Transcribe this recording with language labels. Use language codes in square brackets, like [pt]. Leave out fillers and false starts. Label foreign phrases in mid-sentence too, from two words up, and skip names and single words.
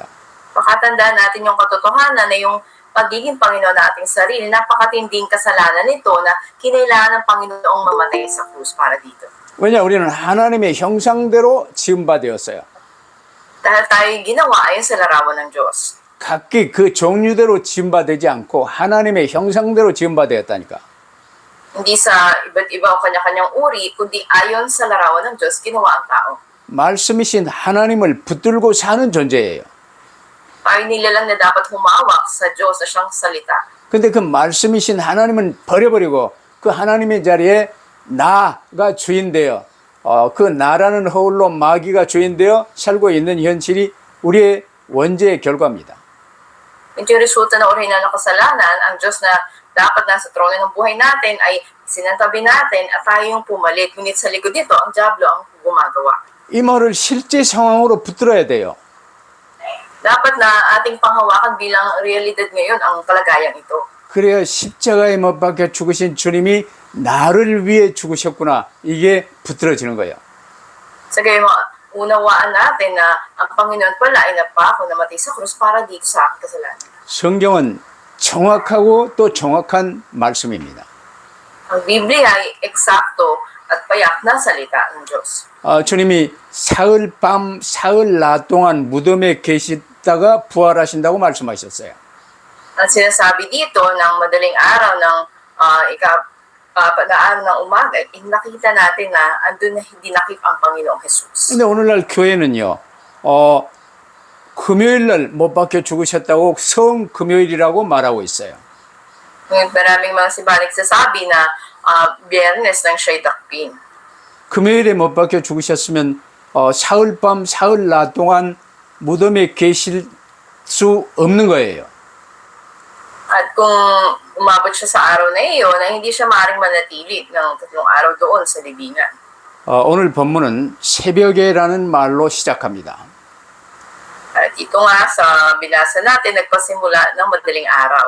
[tl] Pakatandaan natin yung katotohanan na yung pagiging Panginoon na ating sarili, napakatinding kasalanan nito na kinailangan ng Panginoong mamatay sa krus para dito. [ko] 왜냐 우리는 하나님의 형상대로 지음받았어요. [tl] Dahil tayo ginawa ayon sa larawan ng Diyos. [ko] 각기 그 종류대로 지음받지 않고 하나님의 형상대로 지음받았다니까. [tl] Hindi sa iba't iba o kanya-kanyang uri, kundi ayon sa larawan ng Diyos, ginawa ang tao. [ko] 말씀이신 하나님을 붙들고 사는 존재예요. [tl] Tayo nilalang na dapat humawak sa Diyos na siyang salita. [ko] 근데 그 말씀이신 하나님은 버려버리고 그 하나님의 자리에 나가 주인 되어 그 나라는 허울로 마귀가 주인 되어 살고 있는 현실이 우리의 원죄의 결과입니다. [tl] Ito yung resulta na uri na ng kasalanan, ang Diyos na dapat nasa trono ng buhay natin ay sinantabi natin at tayo yung pumalit. Ngunit sa likod nito, ang Diablo ang gumagawa. [ko] 이 말을 실제 상황으로 붙들어야 돼요. [tl] Dapat na ating panghawakan bilang realidad ngayon ang kalagayang ito. [ko] 그래야 십자가에 못 박혀 죽으신 주님이 나를 위해 죽으셨구나. 이게 붙들어지는 거예요. [tl] Sa gayon, unawaan natin na ang Panginoon pala ay napako namatay sa krus para dito sa aking kasalanan. [ko] 성경은 정확하고 또 정확한 말씀입니다. [tl] Ang Biblia ay eksakto at payak na salita ng Diyos. [ko] 주님이 사흘 밤, 사흘 낮 동안 무덤에 계시다가 부활하신다고 말씀하셨어요. [tl] At sinasabi dito ng madaling araw ng araw ng umaga, nakita natin na andun na hindi nakip ang Panginoong Jesus. [ko] 근데 오늘날 교회는요, 금요일날 못 박혀 죽으셨다고 성금요일이라고 말하고 있어요. [tl] Ngayon maraming mga simbahan nagsasabi na biyernes nang siya'y dakpin. [ko] 금요일에 못 박혀 죽으셨으면 사흘 밤, 사흘 낮 동안 무덤에 계실 수 없는 거예요. [tl] At kung umabot siya sa araw na iyon, na hindi siya maaaring manatili ng 3 araw doon sa libingan. [ko] 오늘 본문은 새벽에라는 말로 시작합니다. [tl] At ito nga sa binasa natin, nagpasimula ng madaling araw.